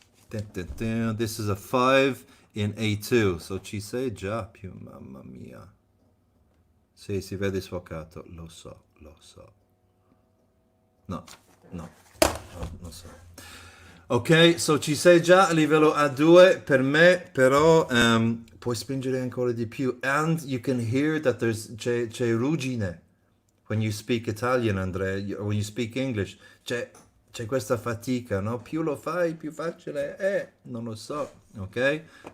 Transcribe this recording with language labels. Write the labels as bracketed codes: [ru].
[en] This is a 5 in A2, [it] so ci sei già più, mamma mia. Sì, si vede sfocato, lo so. No, non so. Ok, so ci sei già a livello A2, per me però puoi spingere ancora di più. [en] And you can hear that [it] c'è ruggine [en] when you speak Italian, Andrea, when you speak English. [it] C'è questa fatica, no? Più lo fai, più facile è, non lo so, ok?